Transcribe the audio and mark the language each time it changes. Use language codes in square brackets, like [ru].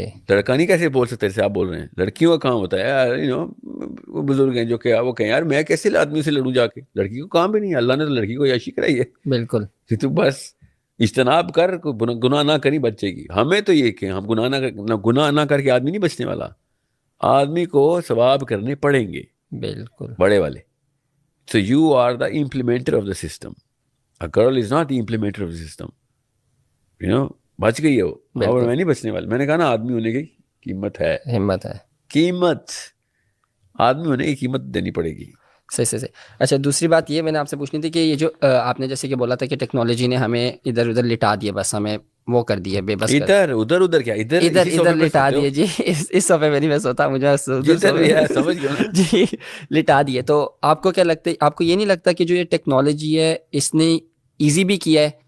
[ur] لڑکا نہیں کیسے بول سکتے جیسے آپ بول رہے ہیں, لڑکیوں کا کام ہوتا ہے یار. وہ بزرگ ہیں جو کہ وہ کہیں یار میں کیسے آدمی سے لڑوں جا کے, لڑکی کو کام بھی نہیں ہے. اللہ نے تو لڑکی کو عیاشی کرائی ہے. بالکل. کہ تو بس اجتناب کر, گناہ نہ کری بچے کی. ہمیں تو یہ کہ ہم گناہ نہ کر کے آدمی نہیں بچنے والا, آدمی کو ثواب کرنے پڑیں گے. بالکل بڑے والے. [en] So you are the implementer of the system. A girl is not the implementer of the system. [ur] بچ گئی ہے وہ, اور میں نہیں بچنے والا. میں نے کہا نا آدمی ہونے کی قیمت ہے, ہمت ہے, قیمت آدمی ہونے کی قیمت دینی پڑے گی. صحیح. اچھا دوسری بات یہ میں نے آپ سے پوچھنی تھی کہ یہ جو آپ نے جیسے کہ بولا تھا کہ ٹیکنالوجی نے ہمیں ادھر ادھر لٹا دیا, بس ہمیں وہ کر دیا بے بس. ادھر کیا ادھر لٹا دیے جی. اس صفحے میں نہیں میں سوتا, مجھے سمجھ گیا جی لٹا دیے. تو آپ کو کیا لگتا ہے, آپ کو یہ نہیں لگتا کہ جو یہ ٹیکنالوجی ہے اس نے ایزی بھی کیا ہے